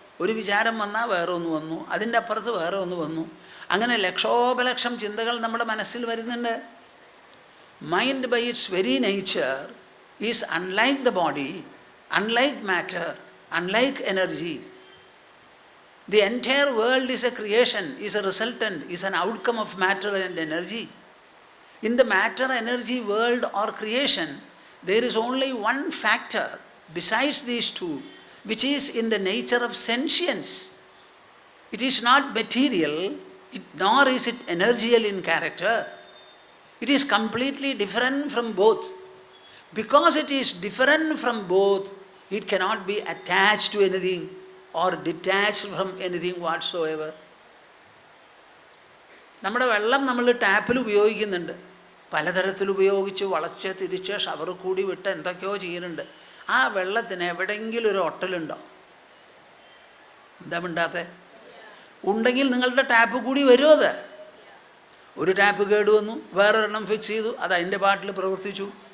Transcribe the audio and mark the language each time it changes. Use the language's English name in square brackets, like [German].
[Malayalam] ഒരു വിചാരം വന്നാൽ വേറെ ഒന്ന് വന്നു, അതിൻ്റെ അപ്പുറത്ത് വേറെ ഒന്ന് വന്നു. അങ്ങനെ ലക്ഷോപലക്ഷം ചിന്തകൾ നമ്മുടെ മനസ്സിൽ വരുന്നുണ്ട്. [English] Mind by its very nature is unlike the body, unlike matter, unlike energy. The entire world is a creation, is a resultant, is an outcome of matter and energy. In the matter energy world or creation, there is only one factor besides these two, which is in the nature of sentience. It is not material, nor is it energial in character. It is completely different from both. Because it is different from both, it cannot be attached to anything or detached from anything whatsoever. [Malayalam] നമ്മുടെ വെള്ളം നമ്മൾ ടാപ്പിൽ ഉപയോഗിക്കുന്നുണ്ട്. പലതരത്തിൽ ഉപയോഗിച്ച് വളച്ച് തിരിച്ച് shower കൂടി വിട്ട് എന്തൊക്കെയോ ചെയ്യുന്നുണ്ട്. ആ വെള്ളത്തിന് എവിടെയെങ്കിലും ഒരു ഒട്ടലുണ്ടോ? എന്താ മിണ്ടാത്തെ? ഉണ്ടെങ്കിൽ നിങ്ങളുടെ ടാപ്പ് കൂടി വരുമോ? അത് ഒരു ടാപ്പ് കേടുവന്നു, വേറൊരെണ്ണം ഫിക്സ് ചെയ്തു, അത് അതിൻ്റെ പാട്ടിൽ പ്രവർത്തിച്ചു.